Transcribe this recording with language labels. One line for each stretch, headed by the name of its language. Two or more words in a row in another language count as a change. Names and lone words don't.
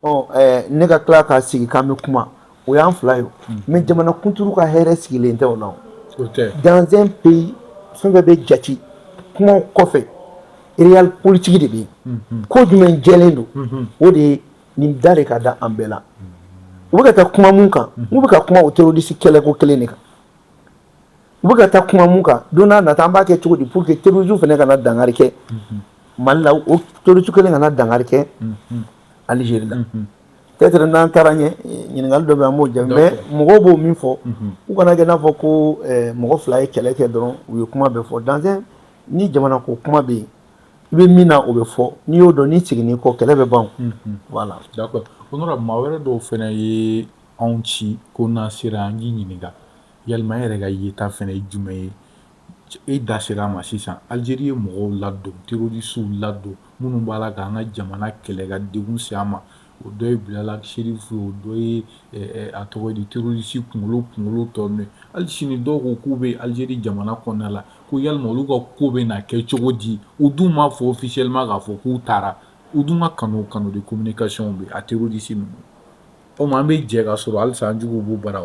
Bambara: ne ka tila ka sigi k'an bɛ kuma o y'an fila ye mais jamana kunturu ka hɛrɛ sigilen tɛ o la
French: dans un pays
Bambara: fɛn bɛɛ bɛ jate kuma kɔfɛ
French: réel politique
Bambara: de bɛ yen ko jumɛn jɛlen don o de ye nin da de ka da an bɛɛ la u bɛ ka taa kuma mun kan u bɛ ka kuma o terroriste kɛlɛko kelen de kan u bɛ ka taa kuma mun kan don n'a nata an b'a kɛ cogo di
French: pour que
Bambara: terroriste fana kana dankari kɛ Mali la o terroriste kelen kana dankari kɛ Algérie la peut-être n'an taara ɲɛ ɲininkali dɔ bɛ an b'o jaabi mais mɔgɔw b'o min fɔ u kana kɛ n'a fɔ ko mɔgɔ fila ye kɛlɛ kɛ dɔrɔn u ye kuma bɛɛ fɔ
French: dans un
Bambara: ni jamana ko kuma bɛ yen i bɛ min na o bɛ fɔ n'i y'o dɔn n'i seginn'i kɔ kɛlɛ bɛ ban voilà
French: d'accord honorable
Bambara: maa wɛrɛ dɔw fana ye anw ci ko n'an sera an k'i ɲininka yalima e yɛrɛ ka yeta fana ye jumɛn ye e da sera a ma sisan Algérie ye mɔgɔw ladon terroristes ladon minnu b'a la k'an ka jamana kɛlɛ ka degun se an ma o dɔ ye Bilala Sherifu o dɔ ye a tɔgɔ di terroriste kunkolo tɔ ninnu hali sini dɔw ko k'u bɛ Algérie jamana kɔnɔna la ko yalima olu ka ko bɛ na kɛ cogo di u dun m'a fɔ officiellement k'a fɔ k'u taara u dun ka kanu
French: de communication
Bambara: bɛ a terroriste ninnu o ma an bɛ jɛ ka sɔrɔ halisa an juguw b'u bara wa.